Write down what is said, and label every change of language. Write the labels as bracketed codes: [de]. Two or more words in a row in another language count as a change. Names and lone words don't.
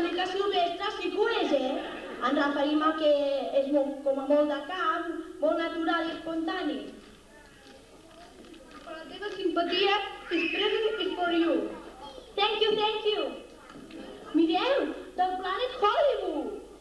[ca] silvestre sí que ho és, Ens referim a que és com a molt de camp, molt natural i espontani. Per la teva simpatia, [en] this present is for you. Thank you, thank you. [ca] Mireu, del Planet Hollywood.